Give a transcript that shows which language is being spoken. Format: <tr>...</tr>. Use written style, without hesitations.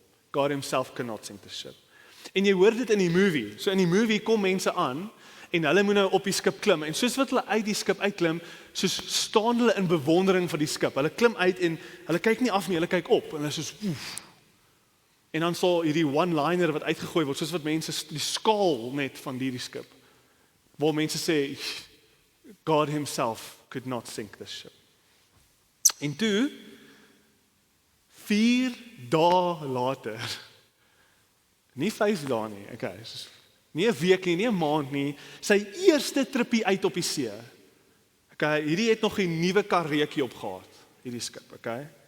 <en>God himself cannot sink this ship.</en> <af>En jy hoor dit in die movie. So in die movie kom mense aan en hulle moet nou op die skip klim. En soos wat hulle uit die skip uitklim, soos staan hulle in bewondering van die skip. Hulle klim uit en hulle kyk nie af nie, hulle kyk op en hulle soos oef. En dan sal hierdie one-liner wat uitgegooi word, soos wat mense die skaal net van hierdie skip. Waar mense sê</af> <en>God himself could not sink this ship.</en> <af>En toe 4 dae later, nie 5 dae nie, okay, nie 'n week nie, nie 'n maand nie, sy eerste trippie uit op die see. Okay, hierdie het nog 'n nuwe karretjie opgehad, hierdie skip, okay?</af>